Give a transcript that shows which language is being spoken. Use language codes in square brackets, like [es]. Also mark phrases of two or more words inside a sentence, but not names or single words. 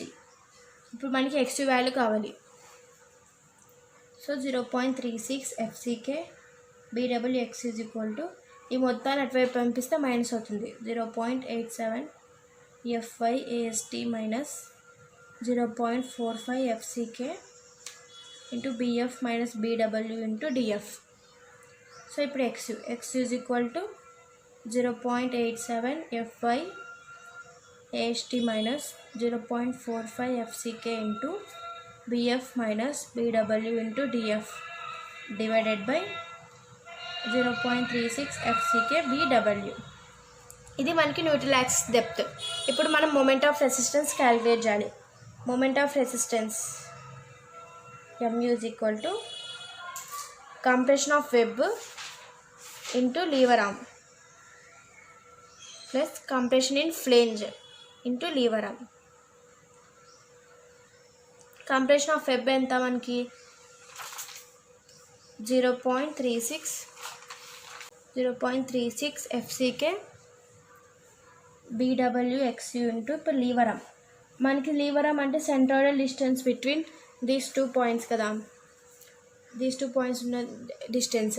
[te] ఇప్పుడు మనకి XU వాల్యూ కావాలి. సో 0.36 FCK BW XU ఈ మొత్తాన్ని అటువైపు పంపిస్తే మైనస్ అవుతుంది. [en] 0.87 FI AST మైనస్ 0.45 FCK ఇంటూ BF - BW ఇంటూ DF. [te] సో ఇప్పుడు [en] XU = 0.87 FI AST minus 0.45 FCK into BF minus BW into DF divided by 0.36 FCK BW. [te] ఇది మనకి [en] neutral axis depth. [te] ఇప్పుడు మనం [en] moment of resistance calculate [te] చేయాలి. [en] moment of resistance mu is equal to compression of web into lever arm plus compression in flange into lever arm. Compression of web [te] ఎంత మనకి 0.36 FCK BWXU into ఇప్పుడు [en] lever arm. [te] మనకి లీవర్ ఆర్మ్ అంటే [en] centroidal distance between these 2 points [te] కదా, [en] these 2 points [te] ఉన్న డిస్టెన్స్.